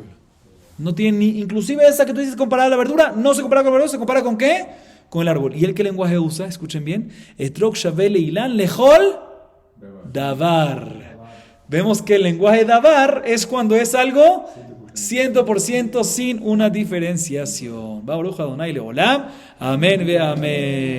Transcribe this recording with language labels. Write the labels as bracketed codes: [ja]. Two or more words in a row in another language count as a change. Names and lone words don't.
[es] No tiene ni, inclusive esa que tú dices comparada a la verdura, no se compara con la verdura, se compara con ¿qué? Con el árbol. ¿Y él qué lenguaje usa? Escuchen bien. [he] אתרוג שוה לאילן לכל דבר. [es] Vemos que el lenguaje davar es cuando es algo 100% sin una diferenciación. [he] ברוך ה' לעולם. אמן ואמן.